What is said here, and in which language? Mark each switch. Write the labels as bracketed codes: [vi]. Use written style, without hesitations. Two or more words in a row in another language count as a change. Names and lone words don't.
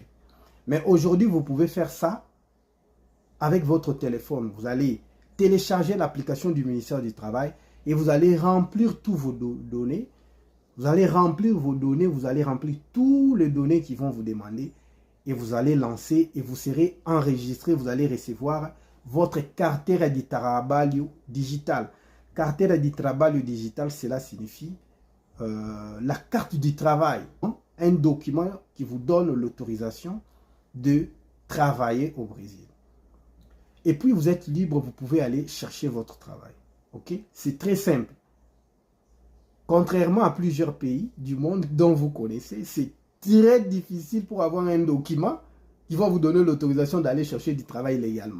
[fr] Mais aujourd'hui, vous pouvez faire ça avec votre téléphone. Vous allez télécharger l'application du ministère du Travail et vous allez remplir tous vos données. Vous allez remplir vos données, vous allez remplir tous les données qui vont vous demander et vous allez lancer et vous serez enregistré. Vous allez recevoir votre [pt] carteira de trabalho digital. Carteira de trabalho digital, [fr] cela signifie la carte du travail. Un document qui vous donne l'autorisation de travailler au Brésil. Et puis vous êtes libre, vous pouvez aller chercher votre travail. Ok? C'est très simple. Contrairement à plusieurs pays du monde dont vous connaissez, c'est très difficile pour avoir un document qui va vous donner l'autorisation d'aller chercher du travail légalement.